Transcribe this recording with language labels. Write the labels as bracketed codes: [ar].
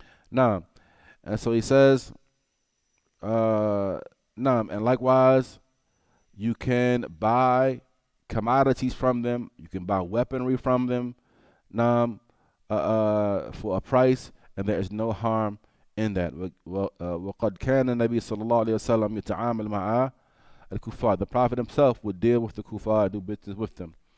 [en] Now, and so he says, and likewise, you can buy commodities from them. You can buy weaponry from them, for a price, and there is no harm in that. [ar] وقد كان النبي صلى الله عليه وسلم يتعامل مع الكفار. [en] The Prophet himself would deal with the kuffar, do business with them.